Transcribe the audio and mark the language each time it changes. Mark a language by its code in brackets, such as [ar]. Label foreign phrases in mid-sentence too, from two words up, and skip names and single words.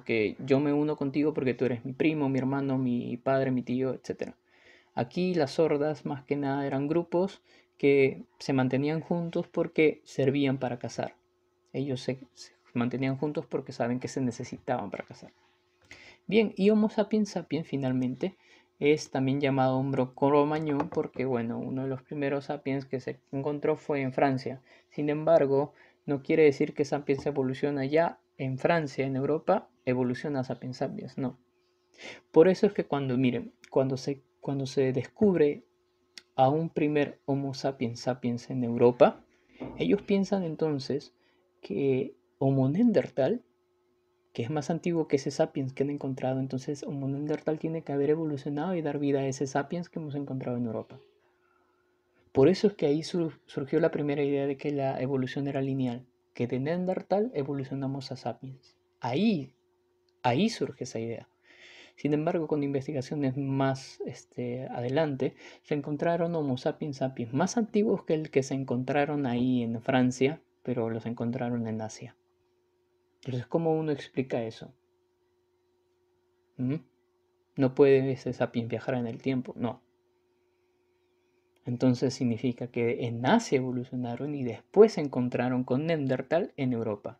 [es] Que yo me uno contigo porque tú eres mi primo, mi hermano, mi padre, mi tío, etc. Aquí las hordas más que nada eran grupos que se mantenían juntos porque servían para cazar. Ellos se mantenían juntos porque saben que se necesitaban para cazar. Bien, y Homo sapiens sapiens finalmente es también llamado Homo Cro-Magnon porque, bueno, uno de los primeros sapiens que se encontró fue en Francia. Sin embargo, no quiere decir que sapiens evoluciona ya en Francia, en Europa, evoluciona sapiens sapiens, no. Por eso es que miren, cuando se descubre a un primer Homo sapiens sapiens en Europa, ellos piensan entonces que Homo neandertal, que es más antiguo que ese sapiens que han encontrado, entonces Homo neandertal tiene que haber evolucionado y dar vida a ese sapiens que hemos encontrado en Europa. Por eso es que ahí surgió la primera idea de que la evolución era lineal, que de neandertal evolucionamos a sapiens. Ahí surge esa idea. Sin embargo, con investigaciones más adelante, se encontraron Homo sapiens sapiens más antiguos que el que se encontraron ahí en Francia, pero los encontraron en Asia. Entonces, ¿cómo uno explica eso? ¿Mm? No puede ese sapiens viajar en el tiempo, no. Entonces significa que en Asia evolucionaron y después se encontraron con Neandertal en Europa.